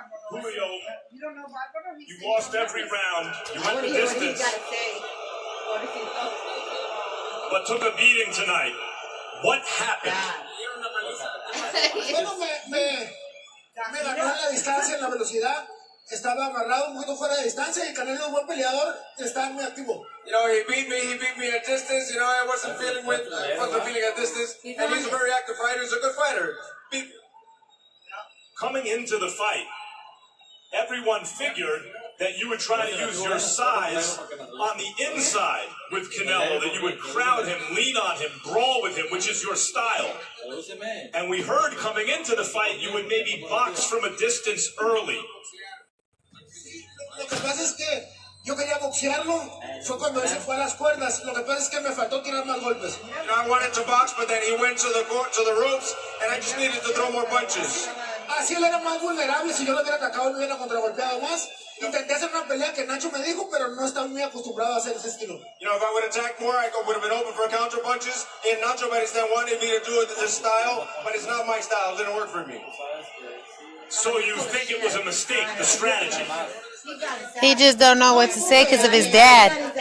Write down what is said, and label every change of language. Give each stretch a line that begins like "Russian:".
English: Julio, you lost every round. You went the distance, but took a beating tonight. What happened?
Spanish: Bueno, me ganó en la distancia, en la velocidad. Estaba amarrado, un poquito fuera de distancia, y Canelo, buen peleador, está muy activo.
English: You know, he beat me at distance. You know, I wasn't feeling at distance. And he's a very active fighter. He's a good fighter. Coming into the fight, everyone figured that you would try to use your size on the inside with Canelo, that you would crowd him, lean on him, brawl with him, which is your style. And we heard coming into the fight you would maybe box from a distance early.
Spanish: Lo que pasa es que yo quería boxearlo, fue cuando él se fue a las cuerdas. Lo que pasa es que me faltó tirar más golpes.
English: You know, I wanted to box, but then he went to the ropes, and I just needed to throw more punches.
Spanish: Así él era más vulnerable. Si yo lo hubiera atacado, me hubiera contragolpeado más. Intenté hacer una pelea que Nacho me dijo, pero no estaba muy acostumbrado a hacer ese estilo.
English: You know, if I would attack more, I would have been open for counter punches. And Nacho Medistan wanted me to do it this style, but it's not my style. It didn't work for me. So you think it was a mistake, the strategy? He just don't know what to say because of his dad.